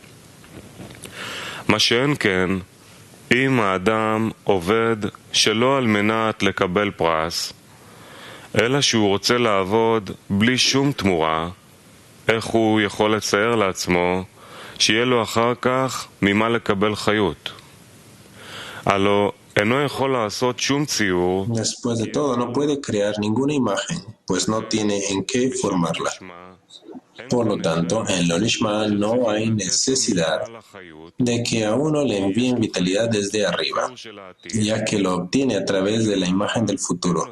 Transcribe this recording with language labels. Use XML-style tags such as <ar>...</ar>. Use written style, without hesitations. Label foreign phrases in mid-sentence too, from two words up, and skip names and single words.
<he>מה שאין כן, אם האדם עובד שלא על מנת לקבל פרס, אלא שהוא רוצה לעבוד בלי שום תמורה, איך הוא יכול לצייר לעצמו שיהיה לו אחר כך ממה לקבל חיות? הלא אינו יכול לעשות שום ציור.</he> <es>Después de todo, no puede crear ninguna imagen, pues no tiene en qué formarla. Por lo tanto, en lo Nishma no hay necesidad de que a uno le envíen vitalidad desde arriba, ya que lo obtiene a través de la imagen del futuro.</es>